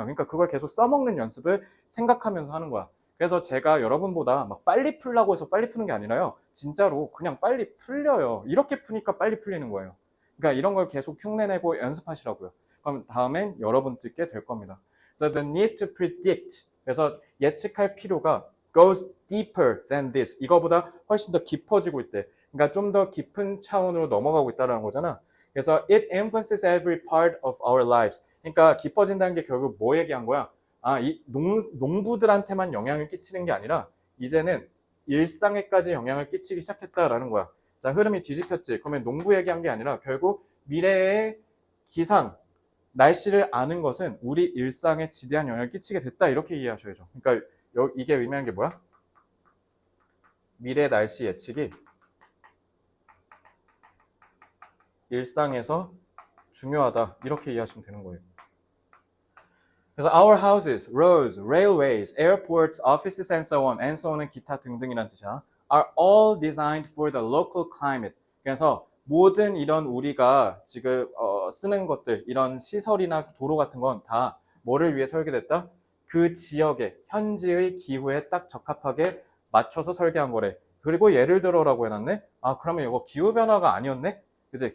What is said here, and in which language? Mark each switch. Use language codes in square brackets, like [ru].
[ko] 그러니까 그걸 계속 써먹는 연습을 생각하면서 하는 거야. 그래서 제가 여러분보다 막 빨리 풀라고 해서 빨리 푸는 게 아니라요. 진짜로 그냥 빨리 풀려요. 이렇게 푸니까 빨리 풀리는 거예요. 그러니까 이런 걸 계속 흉내내고 연습하시라고요. 그럼 다음엔 여러분들께 될 겁니다. [en] So the need to predict. [ko] 그래서 예측할 필요가 [en] goes deeper than this. [ko] 이거보다 훨씬 더 깊어지고 있대. 그러니까 좀 더 깊은 차원으로 넘어가고 있다는 거잖아. [en] 그래서 it influences every part of our lives. [ko] 그러니까 깊어진다는 게 결국 뭐 얘기한 거야? 아, 이 농부들한테만 영향을 끼치는 게 아니라 이제는 일상에까지 영향을 끼치기 시작했다라는 거야. 자, 흐름이 뒤집혔지. 그러면 농부 얘기한 게 아니라 결국 미래의 기상, 날씨를 아는 것은 우리 일상에 지대한 영향을 끼치게 됐다. 이렇게 이해하셔야죠. 그러니까 이게 의미하는 게 뭐야? 미래 날씨 예측이 일상에서 중요하다. 이렇게 이해하시면 되는 거예요. [en] 그래서 our houses, roads, railways, airports, offices and so on, and so on은 [ko] 기타 등등이란 뜻이야. [en] are all designed for the local climate. [ko] 그래서 모든 이런 우리가 지금 쓰는 것들, 이런 시설이나 도로 같은 건 다 뭐를 위해 설계됐다? 그 지역의 현지의 기후에 딱 적합하게 맞춰서 설계한 거래. 그리고 예를 들어라고 해놨네? 아, 그러면 이거 기후변화가 아니었네? 그지?